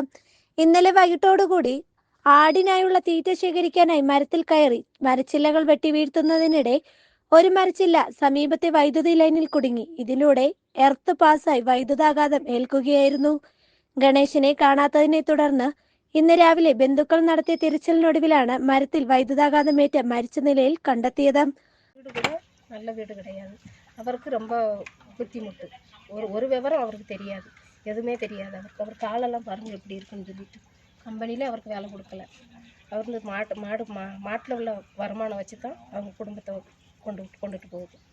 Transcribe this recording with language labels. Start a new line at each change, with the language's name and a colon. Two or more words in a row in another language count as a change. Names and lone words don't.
Malayalam: ഇന്നലെ വൈകിട്ടോടുകൂടി ആടിനായുള്ള തീറ്റ ശേഖരിക്കാനായി മരത്തിൽ കയറി മരച്ചില്ലകൾ വെട്ടി വീഴ്ത്തുന്നതിനിടെ ഒരു മരച്ചില്ല സമീപത്തെ വൈദ്യുതി ലൈനിൽ കുടുങ്ങി. ഇതിലൂടെ എർത്ത് പാസായി വൈദ്യുതാഘാതം ഏൽക്കുകയായിരുന്നു. ഗണേശനെ കാണാത്തതിനെ തുടർന്ന് ഇന്ന് രാവിലെ ബന്ധുക്കൾ നടത്തിയ തിരച്ചിലിനൊടുവിലാണ് മരത്തിൽ വൈദ്യുതാഘാതമേറ്റ് മരിച്ച നിലയിൽ കണ്ടെത്തിയത്.
Tamil: வீடு கூட நல்ல வீடு கிடையாது. அவருக்கு ரொம்ப புத்திமுட்டு. ஒரு விவரம் அவருக்கு தெரியாது, எதுவுமே தெரியாது. அவர் காலெல்லாம் பாருங்கள் எப்படி இருக்குன்னு சொல்லிட்டு கம்பெனியில் அவருக்கு வேலை கொடுக்கல. அவர் இந்த மாட்டில் உள்ள வருமானம் வச்சு தான் அவங்க குடும்பத்தை கொண்டுட்டு போகுது.